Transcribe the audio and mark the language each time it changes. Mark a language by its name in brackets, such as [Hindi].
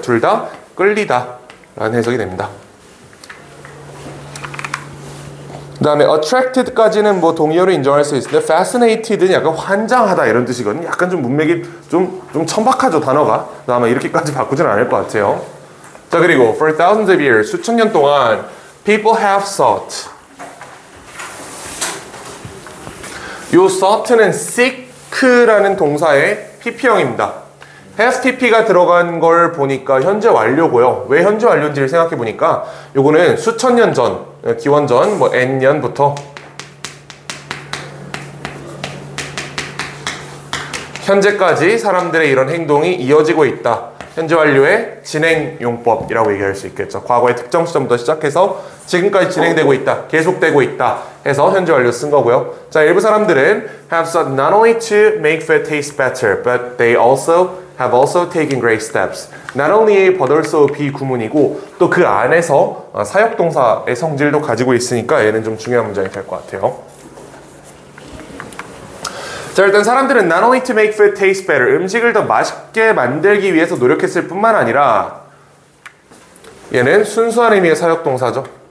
[Korean] 둘 다 끌리다 라는 해석이 됩니다. 그 다음에 attracted까지는 뭐 동의어로 인정할 수 있는데 fascinated는 약간 환장하다 이런 뜻이거든요. 약간 좀 문맥이 좀 천박하죠, 단어가. 아마 이렇게까지 바꾸지는 않을 것 같아요. 자, 그리고 [English] for thousands of years, [Korean] 수천 년 동안 [English] people have sought. [Korean] 요 sought는 seek라는 동사의 pp형입니다. has pp가 들어간 걸 보니까 현재 완료고요. 왜 현재 완료인지를 생각해 보니까 요거는 수천 년 전, 기원전 뭐 n년부터 현재까지 사람들의 이런 행동이 이어지고 있다. 현재 완료의 진행용법이라고 얘기할 수 있겠죠. 과거의 특정 시점부터 시작해서 지금까지 진행되고 있다, 계속되고 있다 해서 현재 완료 쓴 거고요. 자, 일부 사람들은 [English] have sought not only to make food taste better, but they have also taken great steps. [Korean] not only but also 비구문이고 또 그 안에서 사역동사의 성질도 가지고 있으니까 얘는 좀 중요한 문장이 될 것 같아요. 자, 일단 사람들은 [English] not only to make food taste better, [Korean] 음식을 더 맛있게 만들기 위해서 노력했을 뿐만 아니라 얘는 순수한 의미의 사역동사죠.